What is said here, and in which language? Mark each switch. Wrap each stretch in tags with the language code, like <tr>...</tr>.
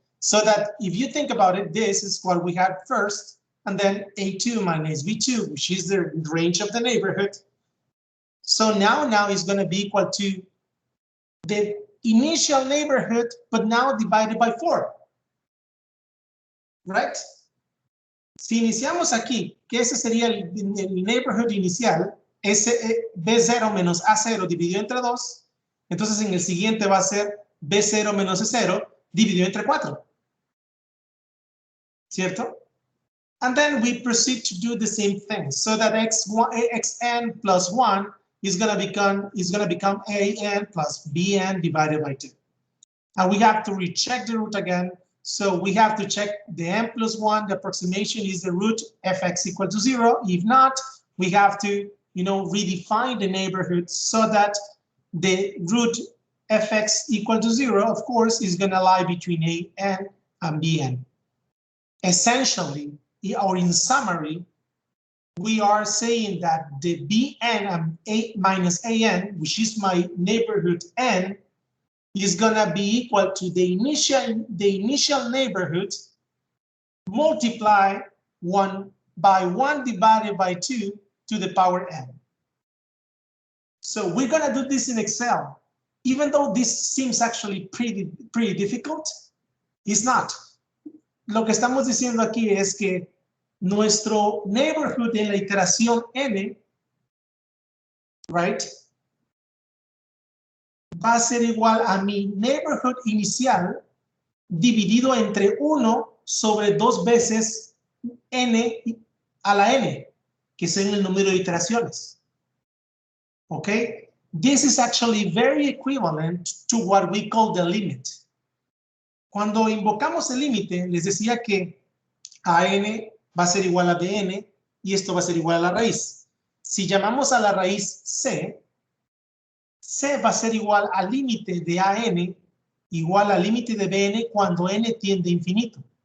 <en>So that if you think about it, this is what we had first, and then a2 minus b2, which is the range of the neighborhood. So now it's going to be equal to the initial neighborhood, but now divided by 4. Right?</en> <es>Si iniciamos aquí, que ese sería el neighborhood inicial, b0 menos a0 dividido entre 2, entonces en el siguiente va a ser b0 menos c0 dividido entre 4. ¿Cierto?</es> <en>And then we proceed to do the same thing, so that xn plus 1 is going to become an plus bn divided by 2. And we have to recheck the root again. So we have to check the n plus 1, the approximation is the root fx equal to 0. If not, we have to redefine the neighborhood so that the root fx equal to 0, of course, is going to lie between an and bn. Essentially, or in summary, we are saying that the bn and a minus an, which is my neighborhood n, is going to be equal to the initial neighborhood multiply 1 by 1 divided by 2 to the power n. So we're going to do this in Excel. Even though this seems actually pretty difficult, it's not.</en> <es>Lo que estamos diciendo aquí es que nuestro neighborhood en la iteración n, right, va a ser igual a mi neighborhood inicial dividido entre 1 sobre 2 veces n a la n, que es el número de iteraciones.</es> <en>Okay? This is actually very equivalent to what we call the limit.</en> <es>Cuando invocamos el límite, les decía que an va a ser igual a bn y esto va a ser igual a la raíz. Si llamamos a la raíz c, c va a ser igual al límite de an igual al límite de bn cuando n tiende a infinito.</es>